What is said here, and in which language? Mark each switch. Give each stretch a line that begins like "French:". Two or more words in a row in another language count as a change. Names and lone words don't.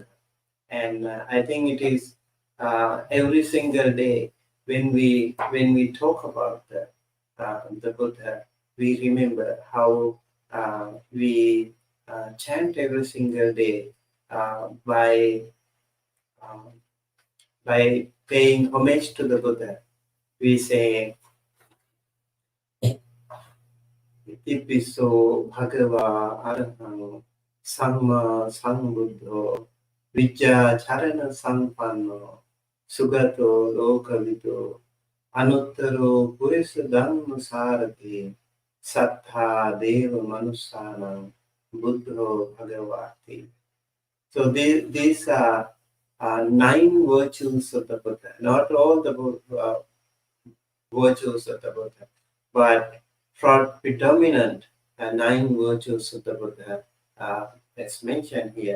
English: And I think it is every single day when we talk about the Buddha, we remember how we chant every single day by uh, by paying homage to the Buddha. We say
Pali: Itipiso Bhagava Arahano Samma Sambuddho Vijja Charana Sampanno Sugato Lokavido Anuttaro Purisa Dhamma Sarati Sattha Deva Manusana Buddho Bhagavati.
English: So these are 9 virtues of the Buddha, not all the virtues of the Buddha, but for predominant 9 virtues of the Buddha that's mentioned here.